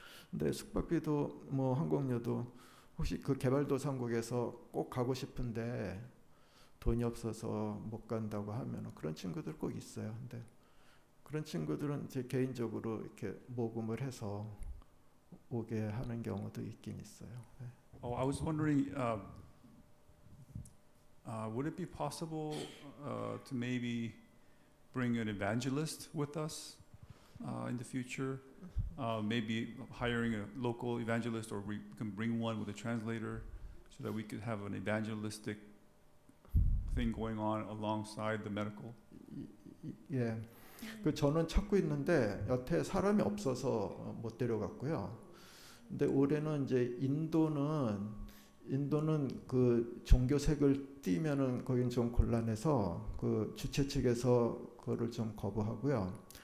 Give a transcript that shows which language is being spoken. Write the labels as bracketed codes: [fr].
[ko] 근데 숙박비도 뭐 항공료도 혹시 그 개발도상국에서 꼭 가고 싶은데 돈이 없어서 못 간다고 하면 그런 친구들 꼭 있어요. 근데 그런 친구들은 제 개인적으로 이렇게 모금을 해서 오게 하는 경우도 있긴 있어요. 네. [en] I was wondering, would it be possible to maybe bring an evangelist with us in the future? Maybe hiring a local evangelist, or we can bring one with a translator, so that we could have an evangelistic thing going on alongside the medical. [ko] 예, 그 저는 찾고 있는데 여태 사람이 없어서 못 데려갔고요. 근데 올해는 이제 인도는 그 종교색을 띠면은 거긴 좀 곤란해서 그 주최 측에서 그거를 좀 거부하고요.